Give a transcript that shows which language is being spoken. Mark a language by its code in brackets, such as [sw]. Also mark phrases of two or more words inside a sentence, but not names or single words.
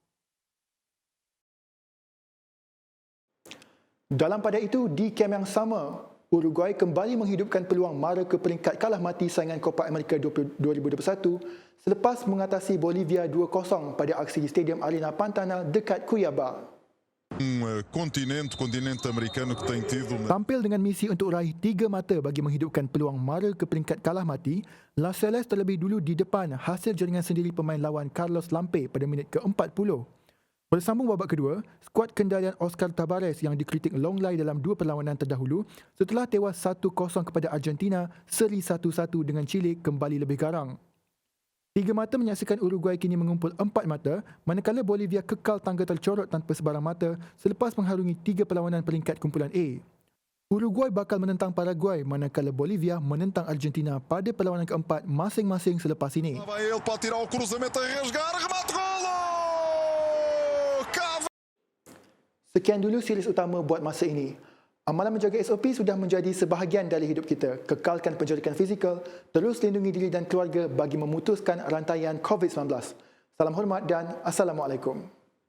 [ms] Dalam pada itu, di kem yang sama, Uruguay kembali menghidupkan peluang mara ke peringkat kalah mati saingan Copa America 2021 selepas mengatasi Bolivia 2-0 pada aksi di Stadium Arena Pantanal dekat Cuiabá. [pt] Kontinente americano que tem tido [ms] Tampil dengan misi untuk raih 3 mata bagi menghidupkan peluang mara ke peringkat kalah mati, La Celeste terlebih dulu di depan hasil jaringan sendiri pemain lawan Carlos Lampe pada minit ke-40. Bersambung babak kedua, skuad kendalian Oscar Tabares yang dikritik longlai dalam 2 perlawanan terdahulu setelah tewas 1-0 kepada Argentina, seri 1-1 dengan Chile kembali lebih garang. 3 mata menyaksikan Uruguay kini mengumpul 4 mata, manakala Bolivia kekal tangga tercorot tanpa sebarang mata selepas mengharungi 3 perlawanan peringkat kumpulan A. Uruguay bakal menentang Paraguay manakala Bolivia menentang Argentina pada perlawanan keempat masing-masing selepas ini. [pt] Lá vai ele, pode tirar o cruzamento a rasgar, remate golo! [ms] Sekian dulu series utama buat masa ini. Amalan menjaga SOP sudah menjadi sebahagian dari hidup kita. Kekalkan penjarakan fizikal, terus lindungi diri dan keluarga bagi memutuskan rantaian COVID-19. Salam hormat dan Assalamualaikum.